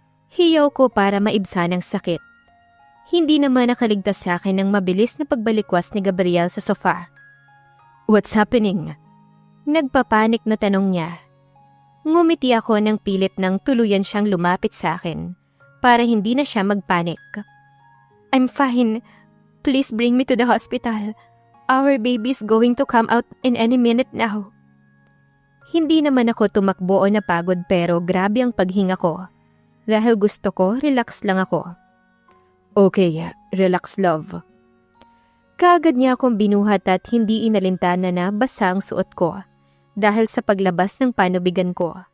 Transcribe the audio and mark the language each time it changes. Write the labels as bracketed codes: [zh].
[tl] Hiyaw ko para maibsan ang sakit. Hindi naman nakaligtas sa akin ang mabilis na pagbalikwas ni Gabriel sa sofa. [en] What's happening? [tl] Nagpapanik na tanong niya. Ngumiti ako ng pilit nang tuluyan siyang lumapit sa akin para hindi na siya magpanik. [en] I'm fine. Please bring me to the hospital. Our baby's going to come out in any minute now. [tl] Hindi naman ako tumakbo o napagod pero grabe ang paghinga ko. Dahil gusto ko, relax lang ako. [en] Okay, relax love. [tl] Kaagad niya akong binuhat at hindi inalintana na basa ang suot ko dahil sa paglabas ng panubigan ko.